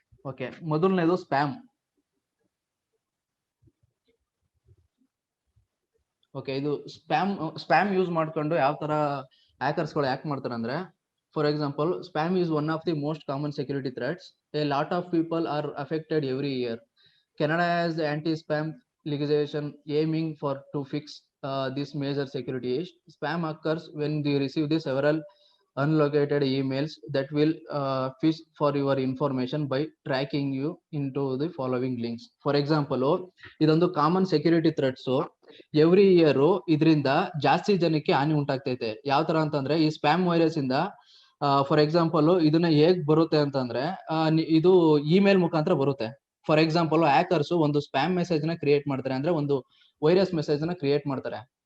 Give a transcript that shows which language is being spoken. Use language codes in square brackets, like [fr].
[kn] Okay, ಮೊದಲನೇದು spam. Okay, ಇದು spam use ಮಾಡ್ಕೊಂಡು ಯಾವ ತರ ಹ್ಯಾಕರ್ಸ್ ಗಳು ಹ್ಯಾಕ್ ಮಾಡ್ತಾರೆ ಅಂದ್ರೆ, for example, spam [en] is one of the most common security threats. A lot of people are affected every year. Canada has anti-spam legislation aiming to fix this major security issue. Spam occurs when they receive the several unlocated emails that will fish for your information by tracking you into the following links. For example, [kn] ಇದೊಂದು common security threats. Every year ಇದರಿಂದ ಜಾಸ್ತಿ ಜನಕ್ಕೆ ಹಾನಿ ಉಂಟಾಗ್ತೈತೆ. ಯಾವ ತರ ಅಂತಂದ್ರೆ, ಈ spam virus ಇಂದ ಫಾರ್ ಎಕ್ಸಾಂಪಲ್ ಇದನ್ನ ಹೇಗ್ ಬರುತ್ತೆ ಅಂತಂದ್ರೆ, ಇದು ಇಮೇಲ್ ಮುಖಾಂತರ ಬರುತ್ತೆ. ಫಾರ್ ಎಕ್ಸಾಂಪಲ್, ಹ್ಯಾಕರ್ಸ್ ಒಂದು ಸ್ಪ್ಯಾಮ್ ಮೆಸೇಜ್ ನ ಕ್ರಿಯೇಟ್ ಮಾಡ್ತಾರೆ, ಅಂದ್ರೆ ಒಂದು ವೈರಸ್ ಮೆಸೇಜ್ ನ ಕ್ರಿಯೇಟ್ ಮಾಡ್ತಾರೆ.